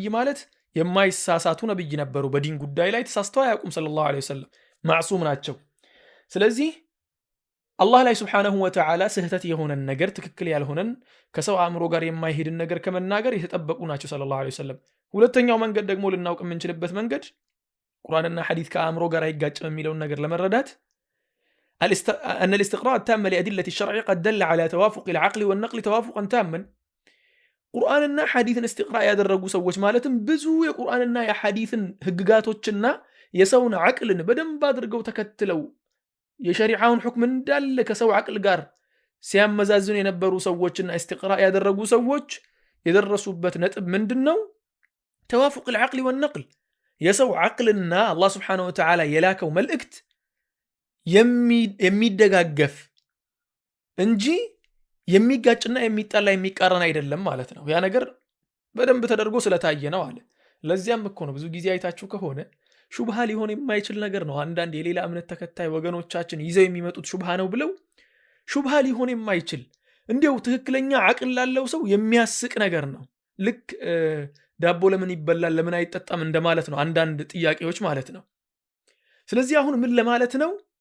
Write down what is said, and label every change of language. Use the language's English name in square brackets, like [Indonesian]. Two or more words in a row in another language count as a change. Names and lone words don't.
[Amharic] ማለት የማይሳሳቱ ነብይ ነበሩ። በዲን ጉዳይ ላይ ተሳስተው አያውቁም [Arabic] صلى الله عليه وسلم [Amharic] ማዕሱም ናቸው። ስለዚህ አላህ ላይ [Arabic] سبحانه وتعالى [Amharic] ስህተት የሆነን ነገር ትክክል ያልሆነን ከሰው አእምሮ ጋር የማይሄድን ነገር ከመናገር የተጠበቁ ናቸው [Arabic] صلى الله عليه وسلم። [Amharic] ሁለተኛው መንገድ ደግሞ ልናውቅ የምንችልበት መንገድ ቁርአንና ሐዲስ ከአእምሮ ጋር አይጋጭም የሚለውን ነገር ለመረዳት [Arabic] أن الاستقراء التام لأدلة الشرع قد دل على توافق العقل والنقل توافقا تاما. [Amharic] ቁርአንና ሐዲስን استقراء ያደረጉ ሰዎች ማለትም ብዙ የቁርአንና የሐዲስን ህግጋቶችና የሰውን አቅልን በደንብ አድርገው ተከትለው የሸሪዓውን ሁክም እንዳለ ከሰው አቅል ጋር ሲያመዛዝኑ የነበሩ ሰዎችና استقراء ያደረጉ ሰዎች የደረሱበት ነጥብ ምንድነው? [Arabic] توافق العقل والنقل [Amharic] የሰው አቅልና አላህ [Arabic] سبحانه وتعالى [Amharic] የላከው መልእክት የሚደጋገፍ እንጂ የሚጋጭና የሚጣላ የሚቃረን አይደለም ማለት ነው። ያ ነገር በደንብ ተደርጎ ስለታየ ነው አለ። ለዚያም እኮ ነው ብዙ ጊዜ አይታችሁ ከሆነ ሹብሃ ሊሆን የማይችል ነገር ነው አንዳንድ የሌላ እምነት ተከታይ ወገኖቻችን ይዘው የሚመጡት ሹብሃ ነው ብለው ሹብሃ ሊሆን የማይችል እንዲያው ትክክለኛ አቅል ላለው ሰው የሚያስቅ ነገር ነው። ልክ ዳቦ ለምን ይበላል ለምን አይጠጣም እንደማለት ነው አንዳንድ ጥያቄዎች ማለት ነው። ስለዚህ አሁን ምን ለማለት ነው?